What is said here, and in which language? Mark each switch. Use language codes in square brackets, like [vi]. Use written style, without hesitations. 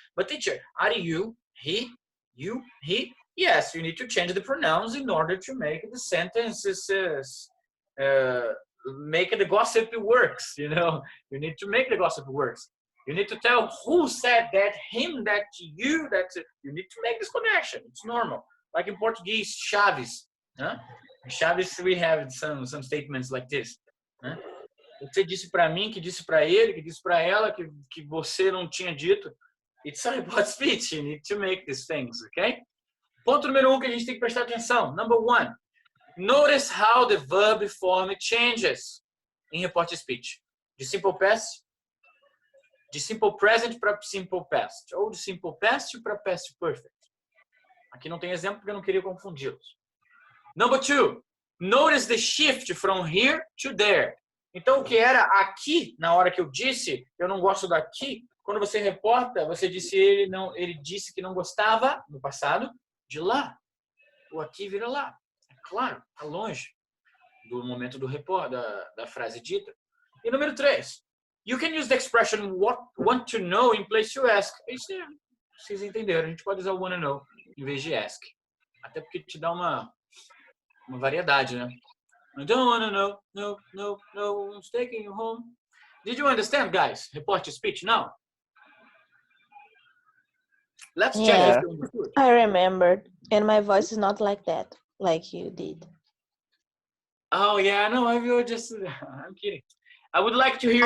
[en] But teacher, are you, he, you, he? Yes, you need to change the pronouns in order to make the sentences, make the gossip works, you know. You need to make the gossip works. You need to tell who said that, him, that, you, that. You need to make this connection. It's normal. Like in Portuguese, Chaves. Huh? Chaves, we have some statements like this. [pt] Né? Você disse para mim, que disse para ele, que disse para ela, que você não tinha dito. [en] It's a report speech. You need to make these things, okay? [pt] Ponto número 1 que a gente tem que prestar atenção. [en] Number 1. Notice how the verb form changes in report speech. [pt] De simple past, de simple present para simple past. Ou de simple past para past perfect. Aqui não tem exemplo porque eu não queria confundi-los. [en] Number 2, notice the shift from here to there. [pt] Então, o que era aqui, na hora que eu disse, eu não gosto daqui, quando você reporta, você disse ele disse que não gostava, no passado, de lá. O aqui vira lá. É claro, está longe do momento do report, da frase dita. E número 3, [en] you can use the expression want to know in place to ask. [pt] Isso é, vocês entenderam, a gente pode usar o want to know em vez de ask. Até porque te dá uma variedade, né? [en] I don't want to know, no, I'm taking you home. Did you understand, guys? Report to speech now. Let's check Yeah. if you understood. I remembered, and my voice is not like that, like you did. Oh yeah, no, I'm kidding. I would like to hear